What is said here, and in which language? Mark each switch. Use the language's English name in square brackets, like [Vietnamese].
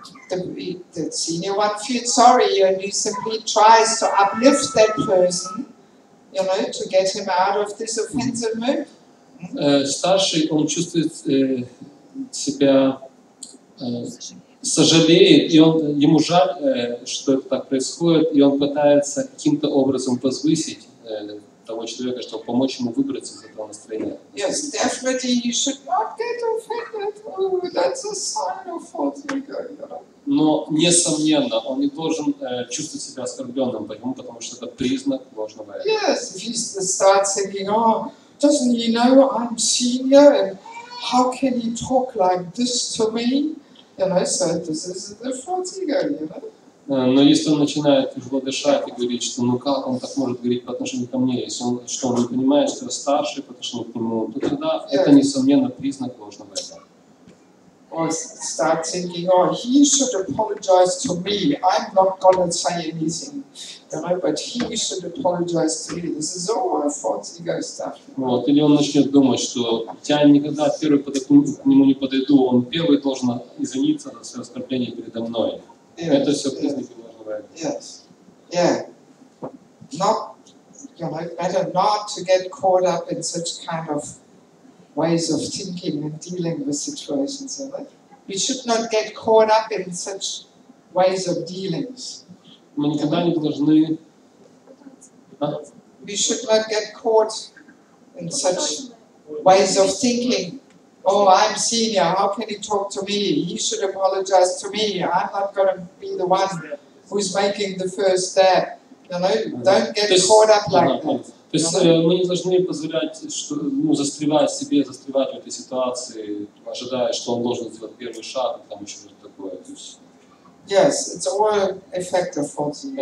[English] the senior one feels sorry and you simply tries to uplift that person, you know, to get him out of this offensive mood. [Russian] Старший, он чувствует себя, сожалеет, и ему жаль, что это так происходит, и он пытается каким-то образом возвысить того человека, чтобы помочь ему выбраться из этого настроения. [English] Yes, definitely you should not get offended. Oh, that's a sign of false ego. [Russian] Но, несомненно, он не должен чувствовать себя оскорбленным, потому что это признак ложного эго. [English] Yes, if he starts thinking, oh, doesn't he know I'm senior and how can he talk like this to me? You know, so this is the false ego, you know. [Russian] Но если он начинает тяжело дышать и говорить, что ну как он так может говорить по отношению ко мне, если он не понимает, что я старший по отношению к нему, то тогда это, несомненно, признак ложного эго. [English] Or start thinking, oh, he should apologize to me. I'm not going to say anything, you know, but he should apologize to me. This is all false ego stuff. [Russian] Вот. Или он начнет думать, что я никогда первый к нему не подойду, он первый должен извиниться за свое оскорбление передо мной. Это все признаки ложного эго. [English] Yes. Yeah. Not, you know, better not to get caught up in such kind of ways of thinking and dealing with situations, you know? We should not get caught up in such ways of dealings. [Russian] Мы никогда не должны... [English] We should not get caught in such ways of thinking. Oh, I'm senior, how can he talk to me? He should apologize to me. I'm not going to be the one who's making the first step. You know, don't get caught up like that. [Russian] То есть мы не должны позволять, застревать в этой ситуации, ожидая, что он должен сделать первый шаг, и там еще что-то такое. [English] Yes, it's all effect of false ego.